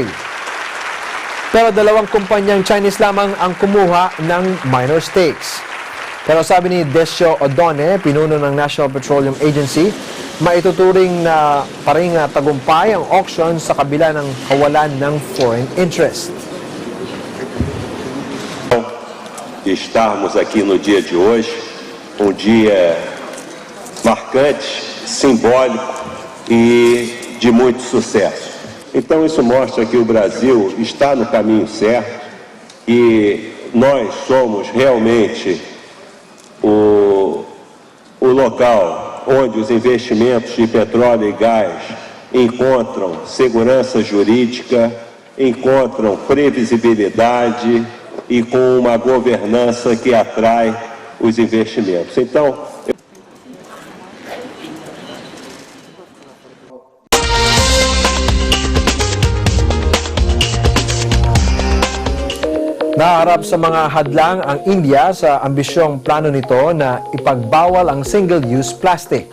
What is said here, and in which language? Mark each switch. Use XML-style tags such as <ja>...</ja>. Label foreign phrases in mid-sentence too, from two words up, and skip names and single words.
<tl>Pero 2 kumpanyang Chinese lamang ang kumuha ng minor stakes. Pero sabi ni Decio Odone, pinuno ng National Petroleum Agency, maituturing na paring tagumpay ang auction sa kabila ng kawalan ng</tl> <en>foreign interest.</en> <pt>De estarmos aqui no dia de hoje, um dia marcante, simbólico e de muito sucesso. Então isso mostra que o Brasil está no caminho certo e nós somos realmente o local onde os investimentos de petróleo e gás encontram segurança jurídica, encontram previsibilidade e com uma governança que atrai os investimentos. Então,</pt> <tl>Naharap sa mga hadlang ang India sa ambisyong plano nito na ipagbawal ang</tl> <en>single-use plastic.</en>